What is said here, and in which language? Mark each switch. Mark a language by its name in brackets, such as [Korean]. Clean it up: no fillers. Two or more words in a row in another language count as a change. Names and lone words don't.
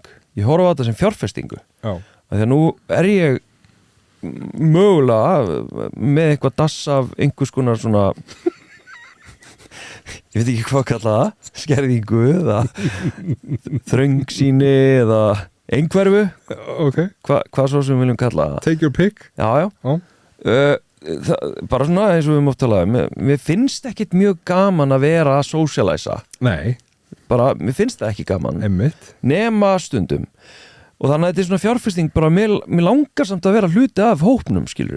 [Icelandic] Ég horfa á þetta sem fjárfestingu. Af því að nú ég mögulega með eitthvað dass af einhvers konar svona ég veit ekki hvað kalla það, skerðingu eða þröngsýni eða einhverfu. Hvað svo sem við viljum kalla það. [English] Take your pick. [Icelandic] Já. Bara svona eins og við mátt tala mér finnst ekkit mjög gaman að vera að socialisa. Nei. Bara, mér finnst það ekki gaman. Einmitt. Nema stundum. Og þannig að þetta er svona fjárfesting bara, mér langar samt að vera hluti af hópnum, skilur.